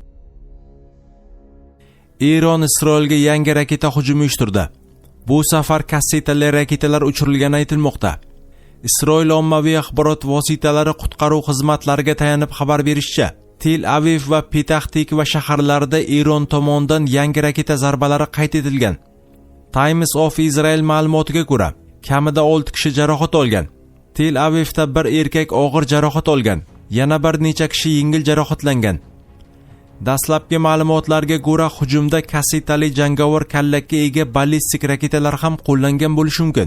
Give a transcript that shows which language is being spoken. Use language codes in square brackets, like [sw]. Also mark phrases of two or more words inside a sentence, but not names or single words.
[uz] Eron Isroilga yangi raketa hujumi uyushtirdi. Bu safar kassetali raketalar uchirilgani aytilmoqda. Isroil ommaviy axborot vositalari qutqaruv xizmatlariga tayanib xabar berishicha, Tel Aviv va Petah Tikva shaharlarida Eron tomonidan yangi raketa zarbalari qayd etilgan. Times of Israel ma'lumotiga ko'ra, kamida 6 kishi jarohat olgan. Tel Avivda bir erkak og'ir jarohat olgan, yana bir necha kishi yengil jarohatlangan. Dastlabki ma'lumotlarga ko'ra, hujumda kassetali jangovar kallakka ega ballistik raketalar ham qo'llangan bo'lishi mumkin.